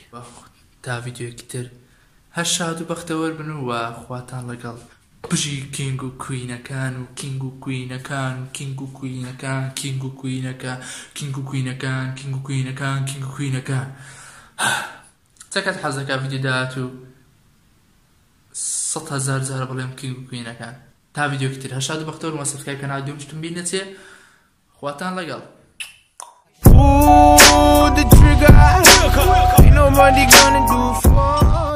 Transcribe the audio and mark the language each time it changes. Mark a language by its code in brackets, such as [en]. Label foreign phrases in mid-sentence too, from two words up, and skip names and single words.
[ckb] تا ڤیدیۆیەکی تر هەر شاد و بەختەوەر بن و خواتان لەگەڵ بژی کینگ و کوینەکان و کینگ و کوینەکان و کینگ و کوینەکان کینگ و کوینەکان کینگ و کوینەکان کینگ و کوینەکان کینگ و کوینەکان. چەکەت حەزەکە ڤیدیۆ داهات و 100,000 جار بڵێم کینگ و کوینەکان. تا ڤیدیۆکی تر هەر شاد و بەختەوەر و سەبسکرایب کەناڵ دوومشتم بینەچێ خواتان لەگەڵ. [en] Pull the trigger, ain't nobody gonna do for